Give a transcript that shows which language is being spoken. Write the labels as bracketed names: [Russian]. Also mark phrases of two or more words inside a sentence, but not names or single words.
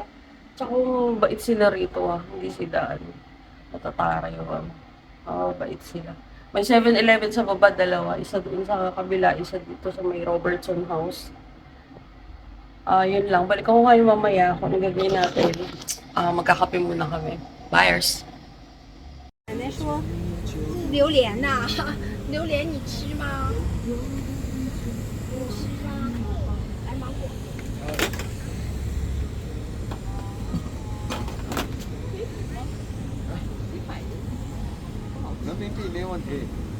[Filipino] Tsaka bait sila rito hindi sila natataray bait sila. May 7-Eleven sa baba, dalawa. Isa doon sa kabila, isa dito sa may Robertson House. Yun lang. Balik ako kayo mamaya kung ano gagawin natin. Magkakape muna kami. Buyers! [Chinese] 奶奶说榴莲呐、榴莲你吃吗？你吃吗？来芒果。人民币没问题。